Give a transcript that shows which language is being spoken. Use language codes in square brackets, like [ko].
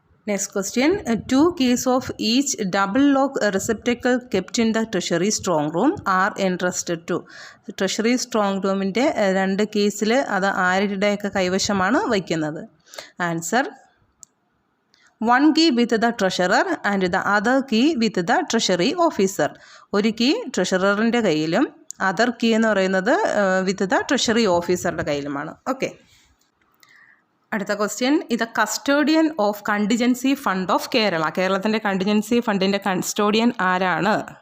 [en] Next question: 2 keys of each double lock receptacle kept in the treasury strong room are entrusted to. [ml] Treasury strong റൂമിൻ്റെ 2 കീസിൽ അത് ആരുടെയൊക്കെ കൈവശമാണ് വയ്ക്കുന്നത്? [en] Answer: 1 key with the treasurer and the other key with the treasury officer. [ml] ഒരു key ട്രഷററിൻ്റെ കയ്യിലും other key എന്ന് പറയുന്നത് [en] with the treasury [ml] ഓഫീസറുടെ കയ്യിലുമാണ്. [en] Okay, അടുത്ത question: ഇത് custodian of contingency fund of Kerala. [ml] കേരളത്തിൻ്റെ കണ്ടിജൻസി ഫണ്ടിൻ്റെ കസ്റ്റോഡിയൻ ആരാണ്?